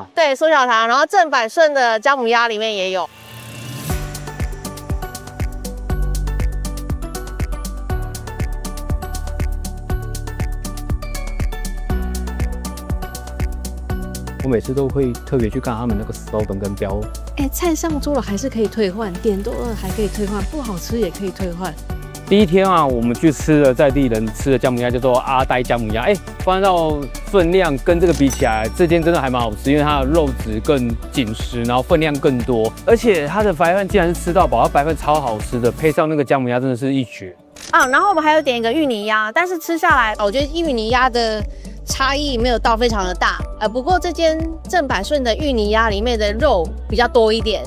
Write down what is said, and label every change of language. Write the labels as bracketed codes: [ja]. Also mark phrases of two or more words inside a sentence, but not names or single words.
[zh] 對，蘇小堂，然後正百順的薑母鴨裡面也有。我每次都會特別去看他們那個 slogan 跟標。菜上桌了還是可以退換，點多了還可以退換，不好吃也可以退換。第一天啊，我們去吃了在地人吃的薑母鴨，叫做阿呆薑母鴨。關到分量跟這個比起來，這間真的還蠻好吃，因為它的肉質更緊實，然後分量更多，而且它的白飯竟然是吃到飽，它白飯超好吃的，配上那個薑母鴨真的是一絕。然後我們還有點一個芋泥鴨，但是吃下來，我覺得芋泥鴨的差異沒有到非常的大，不過這間正百順的芋泥鴨裡面的肉比較多一點。